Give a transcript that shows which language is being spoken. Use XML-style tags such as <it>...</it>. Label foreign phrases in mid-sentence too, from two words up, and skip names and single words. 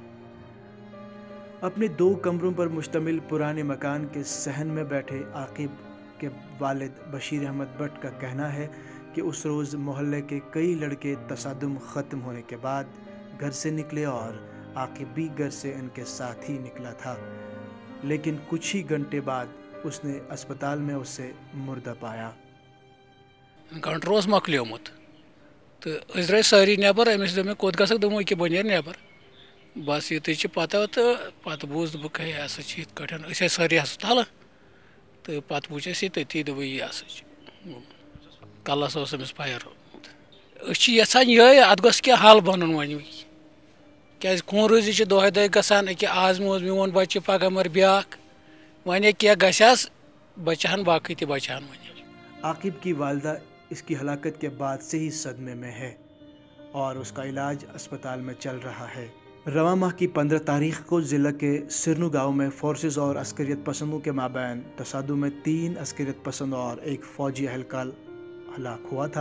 <ur>اپنے 2 کمروں پر مشتمل پرانے مکان کے صحن میں بیٹھے عاقب کے والد بشیر احمد بٹ کا کہنا ہے کہ اس روز محلے کے کئی لڑکے تصادم ختم ہونے کے بعد گھر سے نکلے اور عاقب بھی گھر سے ان کے ساتھ ہی نکلا تھا، لیکن کچھ ہی گھنٹے بعد اس نے اسپتال میں اسے مردہ پایا۔</ur> <ks>گھنٹہ اوس مۄکلیومُت تہٕ أسۍ درٛاے سٲری نٮ۪بر، أمِس دوٚپ مےٚ کوٚت گژھکھ؟ دوٚپُن ییٚکیٛاہ بہٕ نیرٕ نٮ۪بر، بس یُتُے چھِ پتہ تہٕ پتہٕ بوٗز دوٚپُکھ ہے یہِ ہسا چھِ یِتھ کٲٹھۍ، أسۍ آے سٲری ہسپتال تہٕ پتہٕ وٕچھ اَسہِ یہِ تٔتی دوٚپُکھ یہِ ہسا چھِ کلس اوس أمِس فایر ہومُت۔ أسۍ چھِ یژھان یِہوٚے اَتھ گوٚژھ کینٛہہ حل بنُن وۄنۍ، کیٛازِ خوٗنریٖزی چھِ دۄہے دۄہے گژھان، أکیٛاہ آز موٗد میون بچہِ پگاہ مر بیٛاکھ، وۄنۍ کینٛہہ گژھٮ۪س بچہٕ ہن باقٕے تہِ بچہٕ ہن وۄنۍ۔</ks> <ur>عاقب کی والدہ اس کی ہلاکت کے بعد سے ہی صدمے میں ہے اور اس کا علاج اسپتال میں چل رہا ہے۔ رواں ماہ کی 15 تاریخ کو ضلع کے سرنو گاؤں میں فورسز اور عسکریت پسندوں کے مابین تصادم میں 3 عسکریت پسند اور 1 فوجی اہلکار ہلاک ہوا تھا۔</ur>